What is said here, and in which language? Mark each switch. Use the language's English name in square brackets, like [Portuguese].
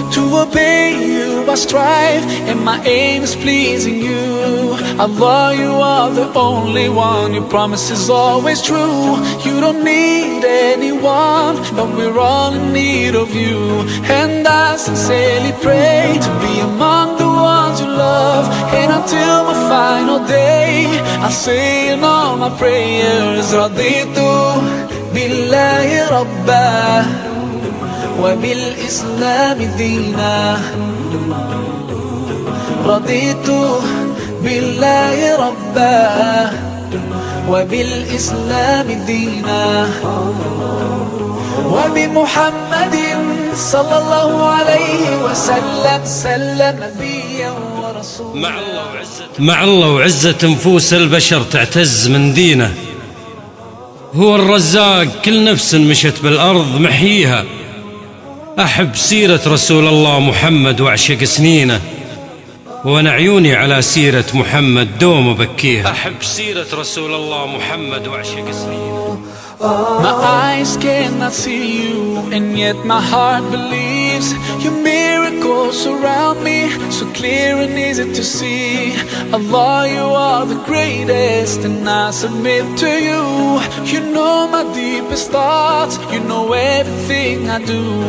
[English] To obey you I strive and my aim is pleasing you. Allah, you are the only one, your promise is always true. You don't need anyone, but we're all in need of you. And I sincerely pray to be among the ones you love. And until my final day, I say in all my prayers, Raditu [Arabic] بالله ربا وبالإسلام دينا رضيت بالله ربا وبالإسلام دينا وبمحمد صلى الله عليه وسلم سلم نبيا ورسولا. مع الله وعزة نفوس البشر تعتز من دينه، هو الرزاق، كل نفس مشت بالأرض محيها. أحب سيرة رسول الله محمد وأعشق سنينه، وأنا عيوني على سيرة محمد دوم أبكيها. أحب سيرة رسول الله محمد وأعشق سنينه. [English] My eyes cannot see you and yet my heart believes. Your miracles around me so clear and easy to see. Allah, you are the greatest and I submit to you. You know my deepest thoughts, you know everything I do.